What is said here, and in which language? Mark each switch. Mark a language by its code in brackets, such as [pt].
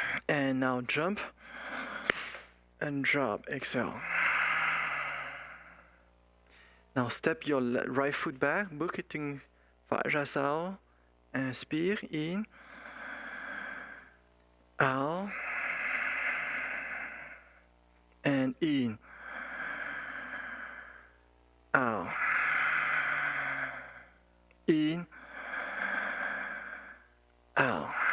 [en] and now jump and drop, exhale. Now step your right foot back, [vi] bước cái chân phải ra sau. [en] Inspire, in, out, and in, out, in, out.